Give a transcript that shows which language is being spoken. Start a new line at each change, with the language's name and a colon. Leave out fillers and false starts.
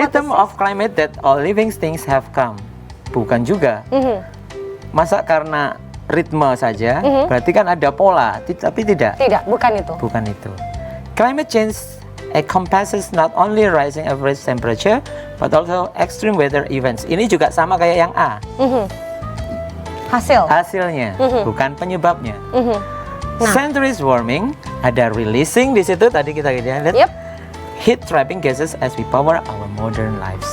English: rhythm of climate that all living things have come.
Indonesian: Bukan juga. Masa karena ritme saja, berarti kan ada pola, tapi tidak. Tidak, bukan itu. Bukan itu.
English: Climate change encompasses not only rising average temperature, but also extreme weather events.
Indonesian: Ini juga sama kayak yang A. Hasilnya, bukan penyebabnya. Centuries warming, ada releasing di situ tadi kita lihat. Yep.
English: Heat trapping gases as we power our modern lives.